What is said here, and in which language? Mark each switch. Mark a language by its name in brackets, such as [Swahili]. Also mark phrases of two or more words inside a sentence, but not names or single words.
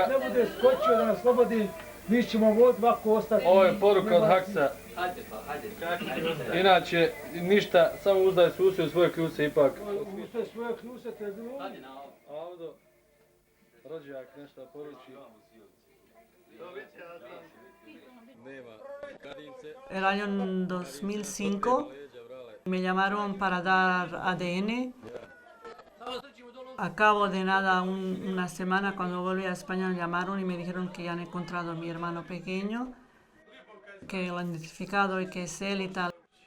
[Bosnian] Ne bude skočio da nas oslobodi, mi ćemo ovako ostati. Ovo je poruka od Haksa. Inače, ništa, samo uzdaj se u svoje kljuse ipak. Uzdaj svoje kljuse, to je bilo. Avdo, rođak nešto poruči. [Spanish] El año 2005 me llamaron para dar ADN. A cabo de nada, una semana cuando volví a España me llamaron y me dijeron que ya han encontrado a mi hermano pequeño, que lo han identificado y que es él y tal.